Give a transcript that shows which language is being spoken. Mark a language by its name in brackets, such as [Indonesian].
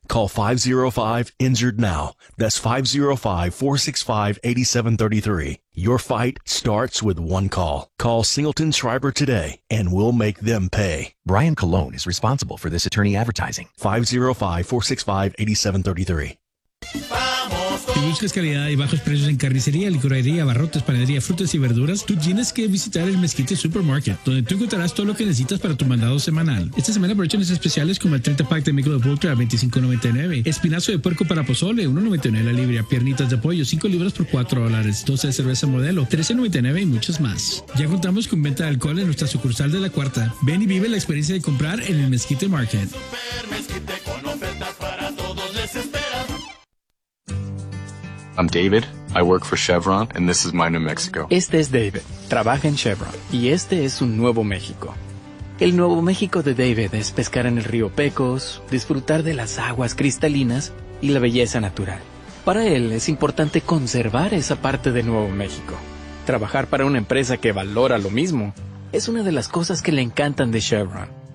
[English] Call 505-INJURED now. That's 505-465-8733. Your fight starts with one call. Call Singleton Schreiber today, and we'll make them pay. Brian Colon is responsible for this attorney advertising. 505-465-8733. [Spanish] Si buscas calidad y bajos precios en carnicería, licorería, abarrotes, panadería, frutas y verduras, tú tienes que visitar el Mezquite Supermarket, donde tú encontrarás todo lo que necesitas para tu mandado semanal. Esta semana aprovechan especiales como el 30-pack de Michelob Ultra a $25.99, espinazo de puerco para pozole, $1.99 la libra, piernitas de pollo, 5 libras por $4, 12 de cerveza modelo, $13.99 y muchas más. Ya contamos con venta de alcohol en nuestra sucursal de La Cuarta. Ven y vive la experiencia de comprar en el Mezquite Market. Super Mezquite con ofertas para todos, les espera. [English] I'm David. I work for Chevron, and this is my New Mexico. [Spanish] Este es David. Trabaja en Chevron. Y este es su Nuevo México. El Nuevo México de David es pescar en el río Pecos, disfrutar de las aguas cristalinas y la belleza natural. Para él es importante conservar esa parte de Nuevo México. Trabajar para una empresa que valora lo mismo es una de las cosas que le encantan de Chevron.